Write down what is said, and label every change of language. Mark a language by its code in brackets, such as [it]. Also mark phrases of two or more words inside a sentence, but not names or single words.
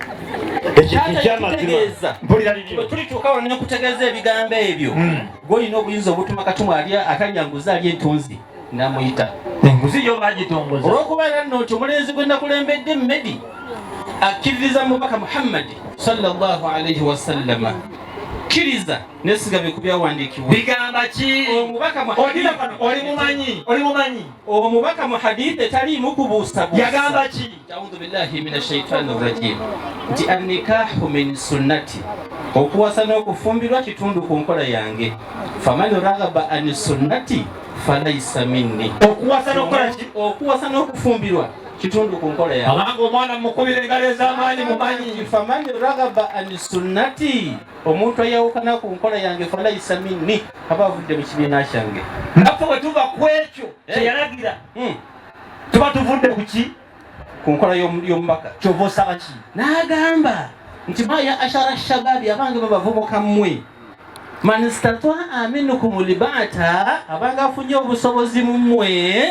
[lg] ekyamazima mpuliraliyo tulituuka wano nekutegeeza ebigambo ebyo gwolina obuyinza obutuma katumu akalyanguza ali entunzi namuyita enguzi yo bagitongoza olw'okubeera nno nti omulenzi gwe nakulembedde Medi akkiririza mubaka Muhammadi [ar] صلى الله عليه وسلم [lg] kkiriza nesigabe ku byawandiikibwa bigamba ki omubaka oli mumanyi omubaka mu hadithi etaliimu kubuusabuusa yagamba ki [ar] أعوذ بالله من الشيطان الرجيم [lg] nti [ar] النكاح من سنتي [lg] okuwasa n'okufumbirwa kitundu ku nkola yange [ar] فمن رغب عن سنتي فليس مني [lg] okuwasa n'okufumbirwa kitundu ku nkola yange abanga omwana mukubire engalo ez'amaanyi mumanyi [ar] فمن رغب عن سنتي [lg] omuntu ayawukana ku nkola yange [ar] فليس مني [lg] aba avudde mu kibiina kyange naffe bwe tuva ku ekyo kyeyalagira tuba tuvudde ku ki ku nkola y'omubaka kyova osaba ki n'agamba nti [ar] يا معشر الشباب [lg] abange babavubuka mmwe [ar] من استطاع منكم الباءة [lg] abanga afunye obusobozi mu mmwe